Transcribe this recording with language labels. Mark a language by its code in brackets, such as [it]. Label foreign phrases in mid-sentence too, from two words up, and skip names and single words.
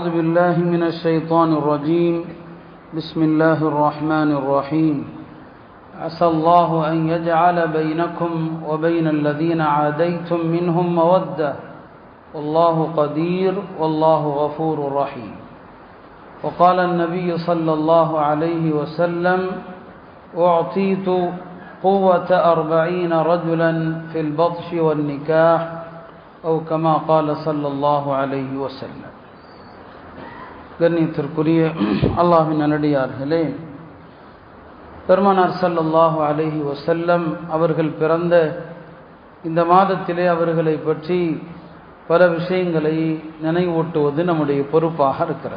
[ar] بالله من الشيطان الرجيم بسم الله الرحمن الرحيم عسى الله أن يجعل بينكم وبين الذين عاديتم منهم مودة والله قدير والله غفور رحيم وقال النبي صلى الله عليه وسلم أعطيت قوة 40 رجلا في البطش والنكاح أو كما قال صلى الله عليه وسلم. [ta] கண்ணியத்திற்குரிய அல்லாஹ்வின் நல்லடியார்களே, பெருமானார் [ar] صلى الله عليه وسلم [ta] அவர்கள் பிறந்த இந்த மாதத்திலே அவர்களை பற்றி பல விஷயங்களை நினைவூட்டுவது நம்முடைய பொறுப்பாக இருக்கிறது.